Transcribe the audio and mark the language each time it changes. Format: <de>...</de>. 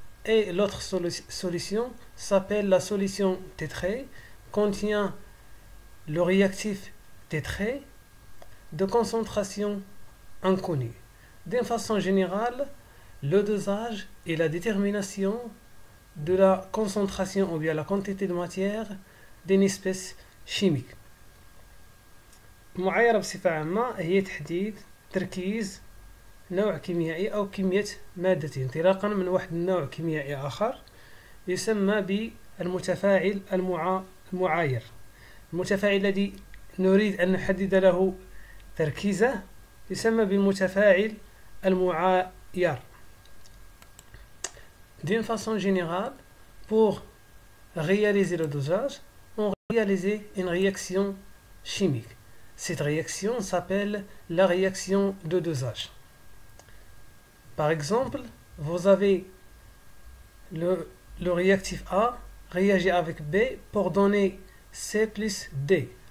<fr>Et l'autre solution s'appelle la solution T contient le réactif T de concentration inconnue. D'une façon générale, le dosage est la détermination de la concentration ou bien la quantité de matière d'une espèce chimique.</fr> <ar>المعايرة بصفة عامة هي تحديد تركيز نوع كيميائي أو كمية مادة انطلاقا من واحد النوع كيميائي آخر يسمى بالمتفاعل المعاير. المتفاعل الذي نريد أن نحدد له تركيزه يسمى بالمتفاعل المعاير.</ar> <fr>D'une façon générale, pour réaliser le dosage, on réalise une réaction chimique. Cette réaction s'appelle la réaction de dosage. Par exemple, vous avez le réactif A réagit avec B pour donner C plus D.</fr>